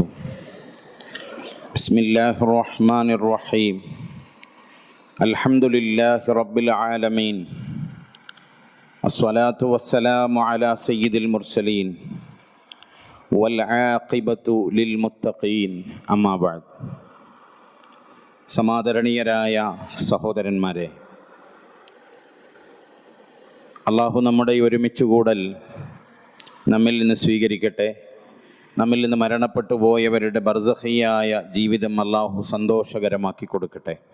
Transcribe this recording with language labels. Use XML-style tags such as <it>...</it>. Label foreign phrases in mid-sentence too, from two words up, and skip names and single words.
<ar>بسم الله الرحمن الرحيم. الحمد لله رب العالمين. الصلاة والسلام على سيد المرسلين والعاقبة للمتقين. أما بعد.</ar> <ml>സമാദരണീയരായ സഹോദരന്മാരെ, അള്ളാഹു നമ്മുടെ ഒരുമിച്ച് കൂടൽ നമ്മിൽ നിന്ന് സ്വീകരിക്കട്ടെ. നമ്മിൽ നിന്ന് മരണപ്പെട്ടു പോയവരുടെ ബർസഖിയായ ജീവിതം അള്ളാഹു സന്തോഷകരമാക്കി കൊടുക്കട്ടെ.</ml>